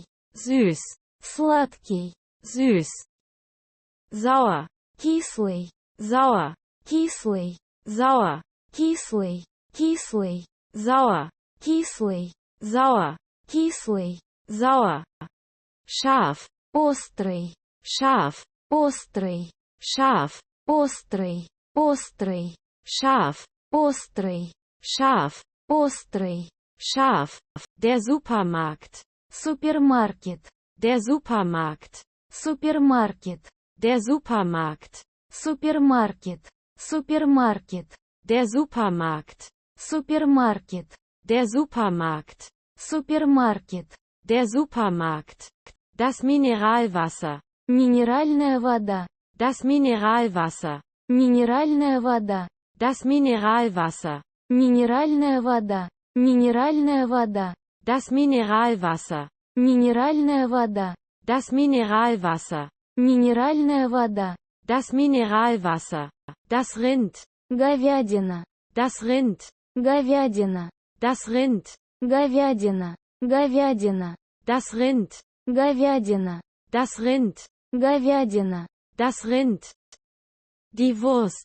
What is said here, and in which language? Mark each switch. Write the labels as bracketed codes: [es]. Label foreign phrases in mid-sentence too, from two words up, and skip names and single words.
[de] Süß. [ru] сладкий, [de] Süß. Sauer. [ru] кислый, [de] Sauer. [ru] кислый, [de] Sauer. [ru] кислый, кислый, [de] Sauer. [ru] кислый, [de] Sauer. [ru] кислый, [de] Sauer. Scharf. [ru] острый, [de] Scharf. [ru] острый, [de] Scharf. [ru] острый, острый, [de] Scharf. [ru] острый, [de] Scharf. [ru] острый, [de] Scharf. Der Supermarkt. [ru] супермаркет, [de] Der Supermarkt. [ru] Супермаркет. [de] Der Supermarkt. [ru] Супермаркет. Супермаркет. [de] Der Supermarkt. [ru] Супермаркет. [de] Der Supermarkt. [ru] Супермаркет. [de] Der Supermarkt. Das Mineralwasser. [ru] Минеральная вода. [de] Das Mineralwasser. [ru] Минеральная вода. [de] Das Mineralwasser. [ru] Минеральная вода. Минеральная вода. [de] Das Mineralwasser. [ru] Минеральная вода. [de] Das Mineralwasser. [ru] Минеральная вода. [de] Das Mineralwasser. Das Rind. [ru] Говядина. [de] Das Rind. [ru] Говядина. [de] Das Rind. [ru] Говядина. Говядина. [de] Das Rind. [ru] Говядина. [de] Das Rind. [ru] Говядина. [de] Das Rind. Die Wurst.